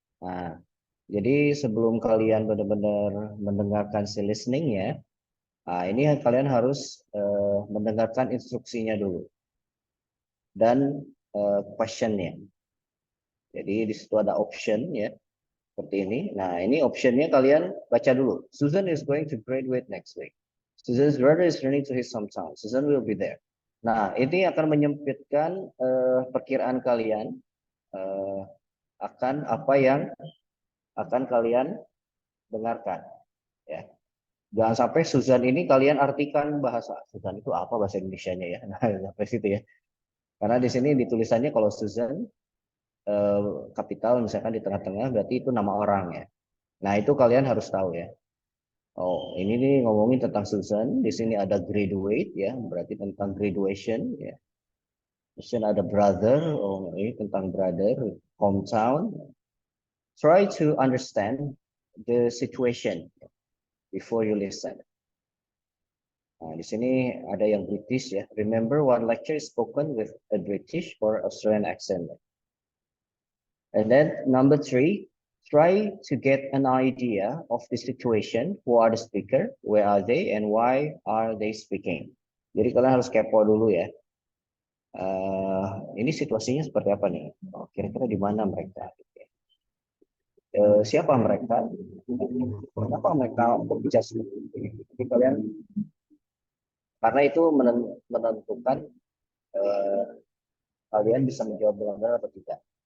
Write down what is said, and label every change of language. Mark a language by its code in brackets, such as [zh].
[id] Nah, jadi sebelum kalian benar-benar mendengarkan si listening ya, nah ini kalian harus mendengarkan instruksinya dulu dan questionnya. Jadi di situ ada option ya, seperti ini. Nah, ini optionnya kalian baca dulu. [en] Susan is going to graduate next week. Susan's brother is running to his hometown. Susan will be there. [id] Nah, ini akan menyempitkan perkiraan kalian akan apa yang akan kalian dengarkan. Ya, jangan sampai Susan ini kalian artikan bahasa. Susan itu apa bahasa Indonesianya ya? Nah, sampai situ ya. Karena di sini ditulisannya kalau Susan kapital misalkan di tengah-tengah berarti itu nama orang ya. Nah, itu kalian harus tahu ya. Oh, ini nih ngomongin tentang Susan. Di sini ada graduate ya, berarti tentang graduation ya. Di sini ada brother, oh ini tentang brother, hometown. [en] Try to understand the situation before you listen. [id] Nah, di sini ada yang British ya. [en] Remember one lecture is spoken with a British or Australian accent. And then number 3, try to get an idea of the situation. Who are the speaker? Where are they? And why are they speaking? [id] Jadi kalian harus kepo dulu ya. Ini situasinya seperti apa nih? Oh, kira-kira di mana mereka? Siapa mereka? Kenapa mereka berbicara seperti ini? Jadi kalian karena itu menentukan eh, kalian bisa menjawab dengan benar atau tidak.